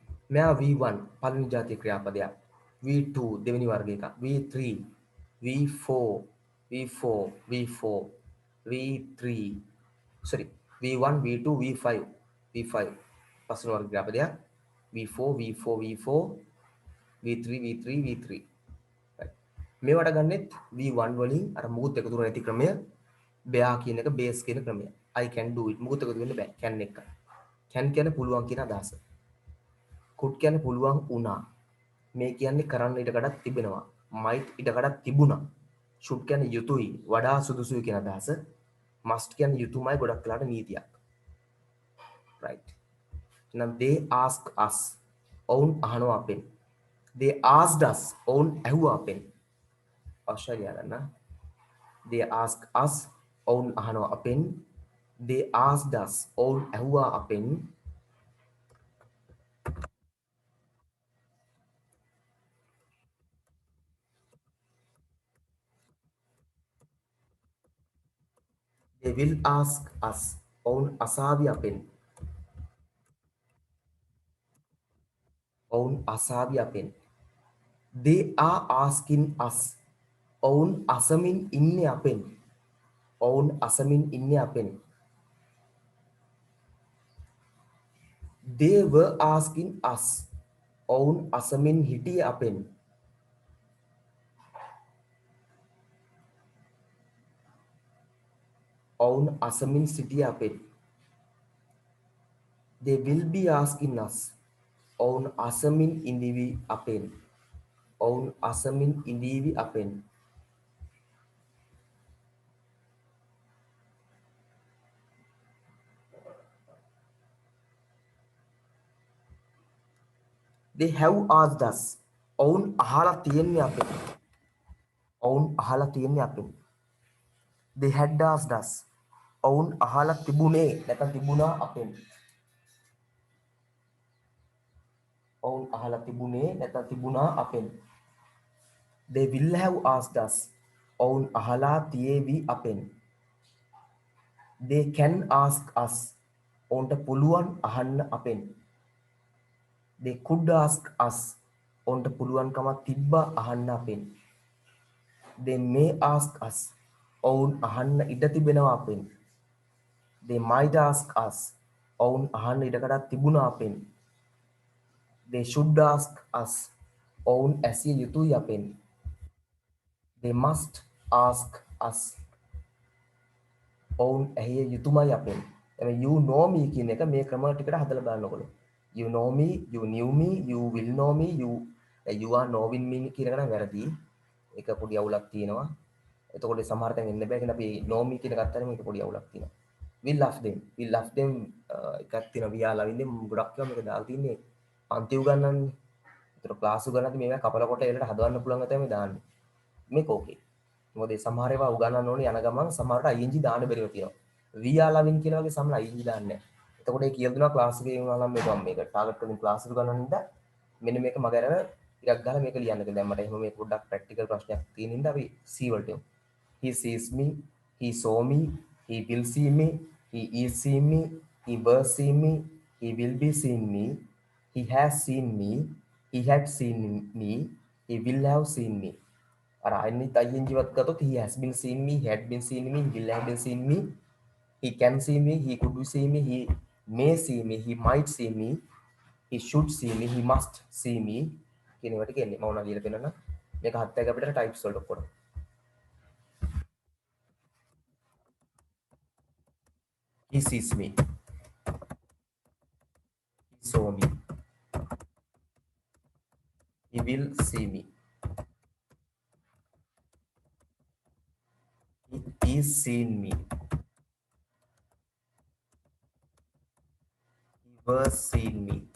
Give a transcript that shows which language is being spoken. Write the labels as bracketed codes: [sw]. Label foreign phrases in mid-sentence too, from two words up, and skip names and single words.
[si] මෙයා V1 පළවෙනි ජාතිය ක්‍රියාපදයක්. V2 දෙවෙනි වර්ග එක. V3 V4 V4 V4 V3 sorry V1 V2 V5 V5 පස්වෙනි වර්ග ක්‍රියාපදයක්. V4 V4 V4 V3 V3 V3 right. මේවට ගන්නෙත් V1 වලින් අර මුකුත් එකතු කරලා නැති ක්‍රමය bear කියන එක base කියන ක්‍රමය. [en] I can do it [si] මුකුත් එකතු වෙන්න බෑ can එක. can කියන්නේ පුළුවන් කියන අදහස. could කියන්නේ පුළුවන් වුණා. මේ කියන්නේ කරන්න ඉඩකඩක් තිබෙනවා. might ඉඩකඩක් තිබුණා. should කියන්නේ යුතුයි වඩා සුදුසුයි කියන අදහස. must කියන්නේ යුතුයමයි ගොඩක් වෙලාට නීතියක්. right. එහෙනම් [en] they ask us [si] ඔවුන් අහනවා අපෙන්. [en] they asked us [si] ඔවුන් ඇහුවා අපෙන්. අවශ්‍යයි ලියාගන්න. [en] they ask us [si] ඔවුන් අහනවා අපෙන්. [en] they asked us [si] ඔවුන් ඇහුවා අපෙන්. [en] they will ask us [si] ඔවුන් අසාවි අපෙන්. ඔවුන් අසාවි අපෙන්. [en] they are asking us [si] ඔවුන් අසමින් ඉන්නේ අපෙන්. ඔවුන් අසමින් ඉන්නේ අපෙන්. [en] they were asking us [si] ඔවුන් අසමින් හිටියේ අපෙන්. ඔවුන් අසමින් සිටියේ අපෙන්. [en] they will be asking us [si] ඔවුන් අසමින් ඉඳිවි අපෙන්. ඔවුන් අසමින් ඉඳීවි අපෙන්. [en] they have asked us [si] ඔවුන් අහලා තියෙන්නේ අපෙන්. ඔවුන් අහලා තියෙන්නේ අපෙන්. [en] they had asked us [si] ඔවුන් අහලා තිබුණේ නැත්නම් තිබුණා අපෙන්. ඔවුන් අහලා තිබුණේ නැත්නම් තිබුණා අපෙන්. [en] they will have asked us [si] ඔවුන් අහලා තියේවි අපෙන්. [en] they can ask us [si] ඔවුන්ට පුළුවන් අහන්න අපෙන්. [en] they could ask us [si] ඔවුන්ට පුළුවන්කමක් තිබ්බා අහන්න අපෙන්. [en] they may ask us [si] ඔවුන් අහන්න ඉඩ තිබෙනවා අපෙන්. [en] they might ask us [si] ඔවුන් අහන්න ඉඩකඩක් තිබුණා අපෙන්. [en] they should ask us [si] ඔවුන් ඇසිය යුතුයි අපෙන්. [en] they must ask us [si] ඔවුන් ඇහිය යුතුමයි අපෙන්. එතන [en] you know me [si] කියන එක මේ ක්‍රම ටිකට හදලා බලනකොට [en] you know me, you knew me, you will know me, you are knowing me [si] කියන එක නම් වැරදි. ඒක පොඩි අවුලක් තියෙනවා. එතකොට සමහර තැන් එන්න බෑ. කියන අපි [en] know me [si] කියන ගත්තාම මේක පොඩි අවුලක් තියෙනවා. [en] we love them [si] එකක් තියෙනවා [en] we are loving them [si] ගොඩක් ඒවා මේක දාලා තින්නේ පන්ති උගන්නන්නේ. ඒතර ක්ලාස් උගන්නද්දි මේවා කපල කොට එලට හදවන්න පුළුවන් තමයි දාන්නේ. මේක ඕකේ. මොකද සමහර ඒවා උගන්නන්න ඕනේ යන ගමන් සමහරට ing දාන්න බැරිව තියෙනවා. [en] we are loving [si] කියන වගේ සමහර ing දාන්නේ නැහැ. එතකොට ඒ කියලා දෙනවා ක්ලාස් එකේ වුණා නම් මේක ටාගට් කරමින් ක්ලාස් එක ගන්න නිසා මෙන්න මේක මග අරගෙන ටිකක් ගහලා මේක ලියන්න කියලා. දැන් මට එහෙම මේ පොඩ්ඩක් ප්‍රැක්ටිකල් ප්‍රශ්නයක් තියෙන නිසා අපි C වලට යමු. [en] he sees me, he saw me, he will see me, he is seeing me, he was seeing me, he will be seeing me, he has seen me, he had seen me, he will have seen me. [si] අර අනිත් ing වත් ගත්තොත් [en] he has been seen me, he had been seen me, he will have been seen me, he can see me, he could see me, he may see me, he might see me, he should see me, he must see me [si] කියන ඒවා ටික එන්නේ. මම උනා ලියලා දෙන්නම්. මේක හත් එක අපිට ටයිප්ස් වලට ඔක්කොම. [en] he sees me, he saw me, he will see me, he is seen me, he was seen me,